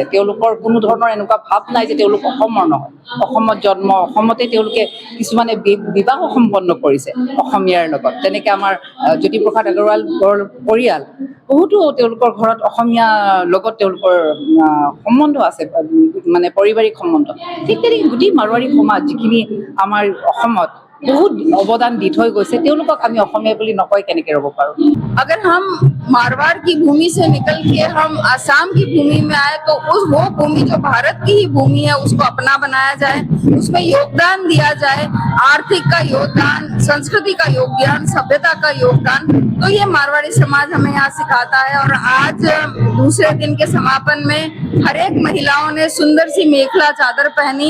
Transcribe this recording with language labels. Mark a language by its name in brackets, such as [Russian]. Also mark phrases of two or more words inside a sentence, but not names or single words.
[Assamese] তেওঁলোকৰ কোনো ধৰণৰ এনেকুৱা ভাৱ নাই যে তেওঁলোক অসমৰ নহয়, অসমত জন্ম, অসমতে তেওঁলোকে কিছুমানে বিবাহ সম্পন্ন কৰিছে অসমীয়াৰ লগত। তেনেকৈ আমাৰ জ্যোতিপ্ৰসাদ আগৰৱালৰ পৰিয়াল বহুতো তেওঁলোকৰ ঘৰত অসমীয়া লগত তেওঁলোকৰ সম্বন্ধ আছে, মানে পাৰিবাৰিক সম্বন্ধ। ঠিক তেনেকৈ গোটেই মাৰোৱাৰী সমাজ যিখিনি আমাৰ অসমত [Hindi] बहुत अवदान दी थई गई, [Assamese] আমি অসমীয়া বুলি নকয় কেনেকৈ ৰব পাৰো। [Hindi] अगर हम मारवाड़ की भूमि से निकल के हम आसाम की भूमि में आए तो वो भूमि जो भारत की ही भूमि है उसको अपना बनाया जाए, उसमें योगदान दिया जाए, आर्थिक का योगदान, संस्कृति का योगदान, सभ्यता का योगदान। तो ये मारवाड़ी समाज हमें यहाँ सिखाता है। और आज दूसरे दिन के समापन में हर एक महिलाओं ने सुंदर सी मेखला चादर पहनी।